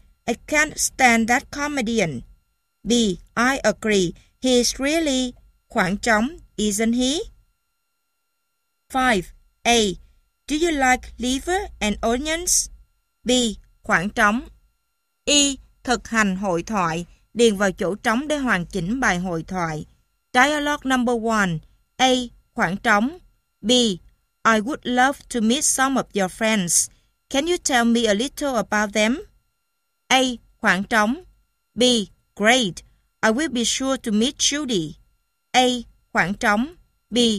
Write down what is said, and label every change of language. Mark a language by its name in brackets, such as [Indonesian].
[English] I can't stand that comedian. B. I agree. He's really [Vietnamese] khoảng trống, [English] isn't he? 5. A. Do you like liver and onions? [Vietnamese] B. Khoảng trống. E. Thực hành hội thoại. Điền vào chỗ trống để hoàn chỉnh bài hội thoại. [English] Dialogue number 1. A. [Vietnamese] Khoảng trống. [English] B. I would love to meet some of your friends. Can you tell me a little about them? A. [Vietnamese] Khoảng trống. [English] B. Great. I will be sure to meet Judy. A. [Vietnamese] Khoảng trống. [English] B.